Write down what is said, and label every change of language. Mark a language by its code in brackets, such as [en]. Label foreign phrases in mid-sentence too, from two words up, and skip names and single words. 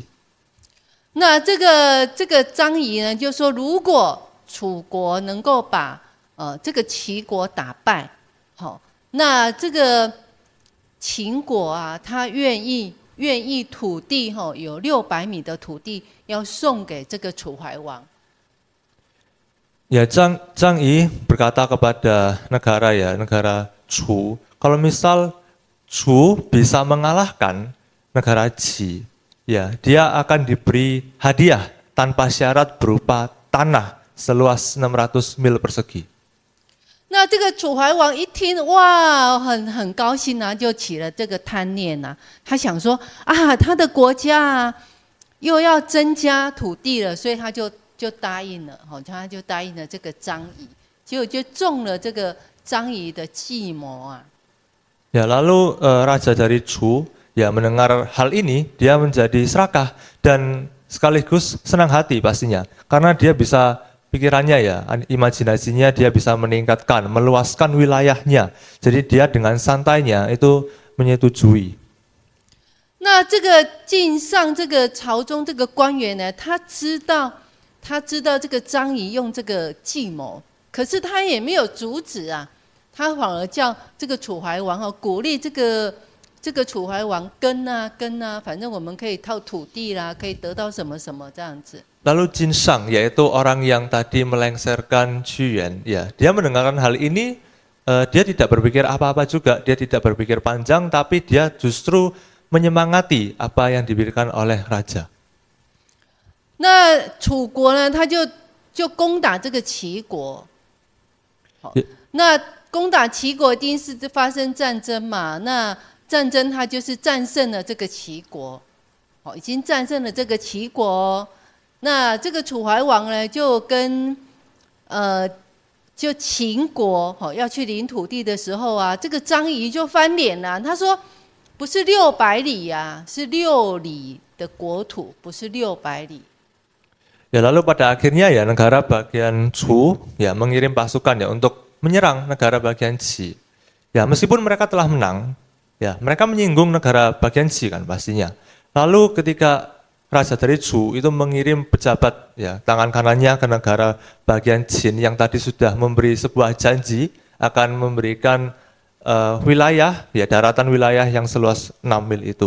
[zh] 那这个张仪呢，就说如果楚国能够把这个齐国打败，那这个秦国啊，他愿意土地有600米的土地要送给这个楚怀王。 [id] Ya, Zhang Yi berkata kepada negara Chu, kalau misal Chu bisa mengalahkan negara Qi, ya dia akan diberi hadiah tanpa syarat berupa tanah seluas 600 mil persegi. [zh] 那这个楚怀王一听，哇，很高兴啊，就起了这个贪念啊。他想说啊，他的国家啊又要增加土地了，所以他就答应了，他就答应了这个张仪，结果就中了这个张仪的计谋啊。 [id] Ya, lalu raja dari Chu ya mendengar hal ini, dia menjadi serakah dan sekaligus senang hati pastinya, karena dia bisa pikirannya ya, imajinasinya dia bisa meningkatkan, meluaskan wilayahnya. Jadi dia dengan santainya itu menyetujui. [zh] 那这个晋上这个朝中这个官员呢，他知道这个张仪用这个计谋，可是他也没有阻止啊，他反而叫这个楚怀王鼓励这个楚怀王跟啊，反正我们可以套土地啦，可以得到什么什么这样子。 [id] Lalu Jinsang, yaitu orang yang tadi melengsarkan Chuyuan, ya dia mendengarkan hal ini, dia tidak berpikir apa-apa juga, dia tidak berpikir panjang, tapi dia justru menyemangati apa yang diberikan oleh raja. [zh] 那楚国呢，他就攻打这个齐国，那攻打齐国一定是发生战争嘛，那战争他就是战胜了这个齐国，已经战胜了这个齐国。那这个楚怀王呢，就跟就秦国要去领土地的时候啊，这个张仪就翻脸了。他说：“不是600里啊，是6里的国土，不是600里。” [id] Ya lalu pada akhirnya ya negara bagian Chu ya mengirim pasukan ya untuk menyerang negara bagian Qi. Ya meskipun mereka telah menang, ya mereka menyinggung negara bagian Qi kan pastinya. Lalu ketika raja dari Chu itu mengirim pejabat ya tangan kanannya ke negara bagian Qin yang tadi sudah memberi sebuah janji akan memberikan wilayah ya daratan wilayah yang seluas 6 mil itu.